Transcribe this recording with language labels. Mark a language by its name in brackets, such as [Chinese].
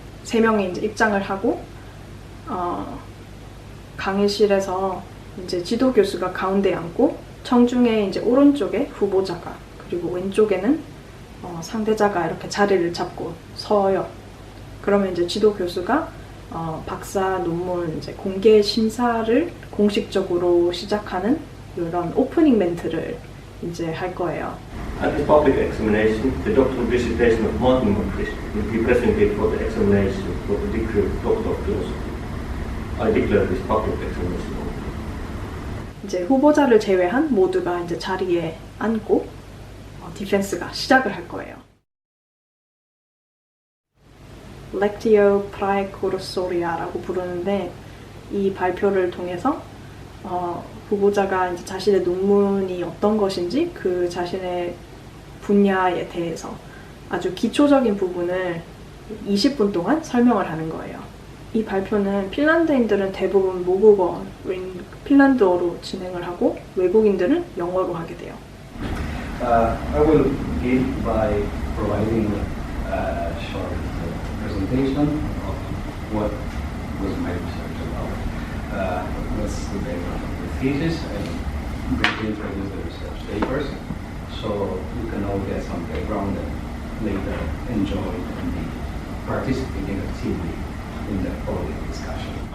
[Korean] 3명이 이제 입장을 하고, 강의실에서 이제 지도 교수가 가운데 앉고, 청중에 이제 오른쪽에 후보자가, 그리고 왼쪽에는 상대자가 이렇게 자리를 잡고 서요. 그러면 이제 지도 교수가 박사 논문 이제 공개 심사를 공식적으로 시작하는 이런 오프닝 멘트를 이제 할 거예요. [English] At this public examination, the doctoral dissertation of Martin Nordqvist will be presented for the examination for the degree of Doctor of Philosophy. I declare this public examination open. [Korean] 이제 후보자를 제외한 모두가 이제 자리에 앉고 디펜스가 시작을 할 거예요. lectio praecursoриa라고 부르는데 이 발표를 통해서 후보자가 이제 자신의 논문이 어떤 것인지 그 자신의 분야에 대해서 아주 기초적인 부분을 20분 동안 설명을 하는 거예요. 이 발표는 핀란드인들은 대부분 모국어인 핀란드어로 진행을 하고 외국인들은 영어로 하게 돼요. [English] I will begin by providing a short presentation of what was my research about. What's the background of the thesis and briefly introduce the research papers so you can all get some background and later enjoy and be participating actively in the podium discussion.